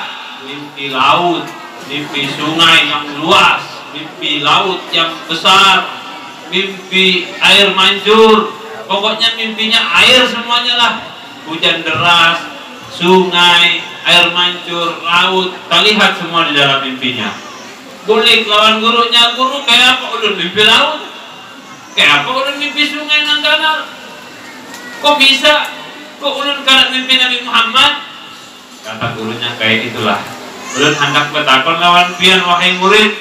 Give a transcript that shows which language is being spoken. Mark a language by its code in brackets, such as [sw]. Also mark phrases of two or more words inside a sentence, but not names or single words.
[id] Mimpi laut, mimpi sungai yang luas, mimpi laut yang besar, mimpi air mancur. Pokoknya mimpinya air semuanya lah. Hujan deras, sungai, air mancur, laut, kita lihat semua di dalam mimpinya. [bjn] Kulik lawan gurunya, guru kayak apa ulun mimpi laut? Kayak apa ulun mimpi sungai nang danau? [id] Kok bisa? [bjn] Kok ulun kada mimpi Nabi Muhammad? Kata gurunya, kayak itulah. Ulun hendak bertakon lawan pian, wahai murid.